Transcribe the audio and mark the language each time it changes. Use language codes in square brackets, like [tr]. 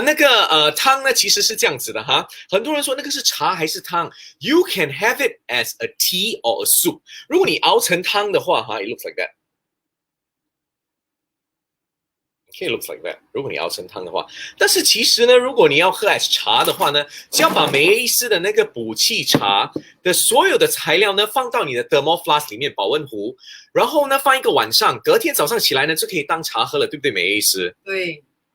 [zh] 那个汤呢，其实是这样子的哈。很多人说那个是茶还是汤 [en] ？You can have it as a tea or a soup。 [zh] 如果你熬成汤的话，哈 [en] ，it looks like that。Okay, looks like that。 [zh] 如果你熬成汤的话，但是其实呢，如果你要喝 as 茶的话呢，只要把梅医师的那个补气茶的所有的材料呢放到你的 thermal flask 里面保温壶，然后呢放一个晚上，隔天早上起来呢就可以当茶喝了，对不对，梅医师？对。